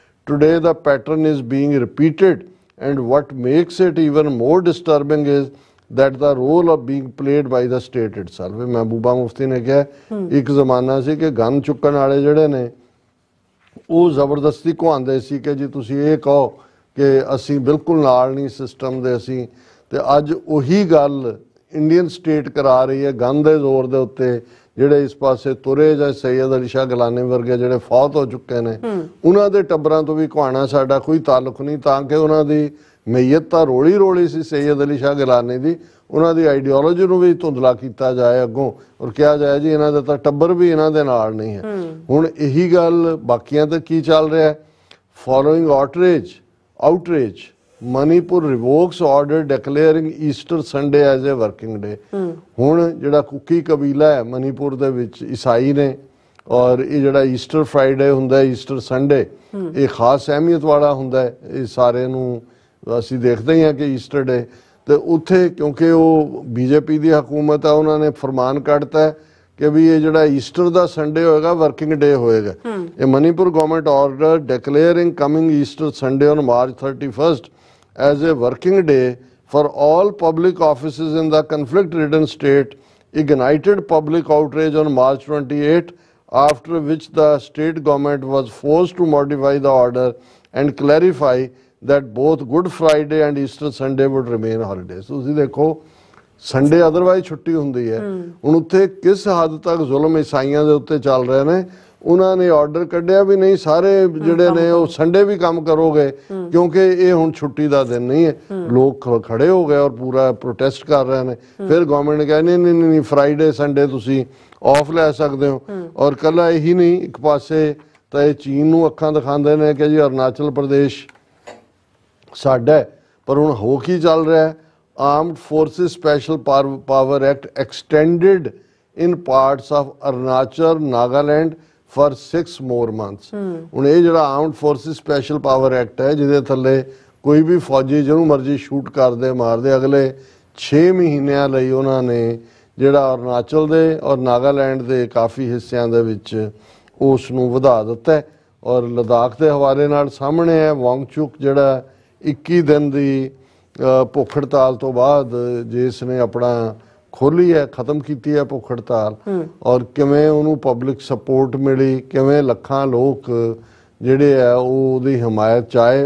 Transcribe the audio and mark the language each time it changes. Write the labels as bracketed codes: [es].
[en] Today the pattern is being repeated, and what makes it even more disturbing is that the role of being played by the state itself. [pa] ਮਹਿਬੂਬਾ ਮੁਫਤੀ ਨੇ ਕਿਹਾ ਇੱਕ ਜ਼ਮਾਨਾ ਸੀ ਕਿ gun ਚੁੱਕਣ ਵਾਲੇ ਜਿਹੜੇ ਨੇ ਉਹ ਜ਼ਬਰਦਸਤੀ ਘੁਆਉਂਦੇ ਸੀ ਕਿ ਜੀ ਤੁਸੀਂ ਇਹ ਕਹੋ ਕਿ ਅਸੀਂ ਬਿਲਕੁਲ ਨਾਲ ਨਹੀਂ ਸਿਸਟਮ ਦੇ ਅਸੀਂ, ਤੇ ਅੱਜ ਉਹੀ ਗੱਲ ਇੰਡੀਅਨ ਸਟੇਟ ਕਰਾ ਰਹੀ ਹੈ ਗਨ ਦੇ ਜ਼ੋਰ ਦੇ ਉੱਤੇ। ਜਿਹੜੇ ਇਸ ਪਾਸੇ ਤੁਰੇ ਜਾਂ ਸੈਯਦ ਅਲੀ ਸ਼ਾਹ ਗਿਲਾਨੀ ਵਰਗੇ ਜਿਹੜੇ ਫੌਤ ਹੋ ਚੁੱਕੇ ਨੇ, ਉਹਨਾਂ ਦੇ ਟੱਬਰਾਂ ਤੋਂ ਵੀ ਘੁਆਣਾ ਸਾਡਾ ਕੋਈ ਤਾਲੁਕ ਨਹੀਂ, ਤਾਂ ਕਿ ਉਹਨਾਂ ਦੀ ਮਈਅਤ ਤਾਂ ਰੋਲੀ ਸੀ ਸੈਯਦ ਅਲੀ ਸ਼ਾਹ ਗਿਲਾਨੀ ਦੀ, ਉਹਨਾਂ ਦੀ ਆਈਡੀਓਲੋਜੀ ਨੂੰ ਵੀ ਧੁੰਦਲਾ ਕੀਤਾ ਜਾਏ ਅੱਗੋਂ, ਔਰ ਕਿਹਾ ਜਾਏ ਜੀ ਇਹਨਾਂ ਦਾ ਤਾਂ ਟੱਬਰ ਵੀ ਇਹਨਾਂ ਦੇ ਨਾਲ ਨਹੀਂ ਹੈ। ਹੁਣ ਇਹੀ ਗੱਲ ਬਾਕੀਆਂ ਤੇ ਕੀ ਚੱਲ ਰਿਹਾ? [en] Following outrage, Manipur revokes order declaring Easter Sunday as a working day. [pa] ਹੁਣ ਜਿਹੜਾ ਕੁਕੀ ਕਬੀਲਾ ਹੈ ਮਨੀਪੁਰ ਦੇ ਵਿੱਚ ਈਸਾਈ ਨੇ, ਔਰ ਇਹ ਜਿਹੜਾ ਈਸਟਰ ਫਰਾਈਡੇ ਹੁੰਦਾ, ਈਸਟਰ ਸੰਡੇ, ਇਹ ਖਾਸ ਅਹਿਮੀਅਤ ਵਾਲਾ ਹੁੰਦਾ ਹੈ। ਇਹ ਸਾਰੇ ਨੂੰ ਅਸੀਂ ਦੇਖਦੇ ਹੀ ਹਾਂ ਕਿ ਈਸਟਰ ਡੇ, ਤੇ ਉੱਥੇ ਕਿਉਂਕਿ ਉਹ ਬੀਜੇਪੀ ਦੀ ਹਕੂਮਤ ਹੈ, ਉਹਨਾਂ ਨੇ ਫਰਮਾਨ ਕੱਢਤਾ [hi] कि भी ये [pa] ਜਿਹੜਾ ਈਸਟਰ ਦਾ ਸੰਡੇ ਹੋਏਗਾ ਵਰਕਿੰਗ ਡੇ ਹੋਏਗਾ। [en] ਇਹ Manipur government order declaring coming Easter Sunday on March 31st as a working day for all public offices in the conflict-ridden state ignited public outrage on March 28, after which the state government was forced to modify the order and clarify that both Good Friday and Easter Sunday would remain holidays। [pa] ਤੁਸੀਂ ਦੇਖੋ Sunday otherwise ਛੁੱਟੀ ਹੁੰਦੀ ਹੈ, ਹੁਣ ਉੱਥੇ ਕਿਸ ਹੱਦ ਤੱਕ ਜ਼ੁਲਮ ਈਸਾਈਆਂ ਦੇ ਉੱਤੇ ਚੱਲ ਰਹੇ ਨੇ। ਉਹਨਾਂ ਨੇ ਆਰਡਰ ਕੱਢਿਆ ਵੀ ਨਹੀਂ ਸਾਰੇ ਜਿਹੜੇ ਨੇ ਉਹ ਸੰਡੇ ਵੀ ਕੰਮ ਕਰੋਗੇ, ਕਿਉਂਕਿ ਇਹ ਹੁਣ ਛੁੱਟੀ ਦਾ ਦਿਨ ਨਹੀਂ ਹੈ। ਲੋਕ ਖੜੇ ਹੋ ਗਏ ਔਰ ਪੂਰਾ ਪ੍ਰੋਟੈਸਟ ਕਰ ਰਹੇ ਨੇ। ਫਿਰ ਗਵਰਨਮੈਂਟ ਨੇ ਕਿਹਾ ਨਹੀਂ ਫਰਾਈਡੇ ਸੰਡੇ ਤੁਸੀਂ ਆਫ ਲੈ ਸਕਦੇ ਹੋ। ਔਰ ਕੱਲਾ ਇਹੀ ਨਹੀਂ, ਇੱਕ ਪਾਸੇ ਤਾਂ ਇਹ ਚੀਨ ਨੂੰ ਅੱਖਾਂ ਦਿਖਾਉਂਦੇ ਨੇ ਕਿ ਜੀ ਅਰੁਣਾਚਲ ਪ੍ਰਦੇਸ਼ ਸਾਡਾ, ਪਰ ਹੁਣ ਹੋ ਕੀ ਚੱਲ ਰਿਹਾ? [en] Armed Forces Special Power Act extended in parts of Arunachal, Nagaland for 6 more months। [pa] ਹੁਣ ਇਹ ਜਿਹੜਾ Armed Forces Special Power Act ਹੈ, ਜਿਹਦੇ ਥੱਲੇ ਕੋਈ ਵੀ ਫੌਜੀ ਜਿਹਨੂੰ ਮਰਜ਼ੀ ਸ਼ੂਟ ਕਰਦੇ ਮਾਰਦੇ, ਅਗਲੇ 6 ਮਹੀਨਿਆਂ ਲਈ ਉਹਨਾਂ ਨੇ ਜਿਹੜਾ ਅਰੁਣਾਚਲ ਦੇ ਔਰ ਨਾਗਾਲੈਂਡ ਦੇ ਕਾਫੀ ਹਿੱਸਿਆਂ ਦੇ ਵਿੱਚ ਉਸ ਨੂੰ ਵਧਾ ਦਿੱਤਾ। ਔਰ ਲਦਾਖ ਦੇ ਹਵਾਲੇ ਨਾਲ ਸਾਹਮਣੇ ਹੈ ਵਾਂਗਚੁਕ ਜਿਹੜਾ 21 ਦਿਨ ਦੀ ਭੁੱਖ ਹੜਤਾਲ ਤੋਂ ਬਾਅਦ ਜਿਸ ਨੇ ਆਪਣਾ ਖੋਲੀ ਹੈ, ਖਤਮ ਕੀਤੀ ਹੈ ਭੁੱਖ ਹੜਤਾਲ, ਔਰ ਕਿਵੇਂ ਉਹਨੂੰ ਪਬਲਿਕ ਸਪੋਰਟ ਮਿਲੀ, ਕਿਵੇਂ ਲੱਖਾਂ ਲੋਕ ਜਿਹੜੇ ਆ ਉਹ ਉਹਦੀ ਹਮਾਇਤ 'ਚ ਆਏ।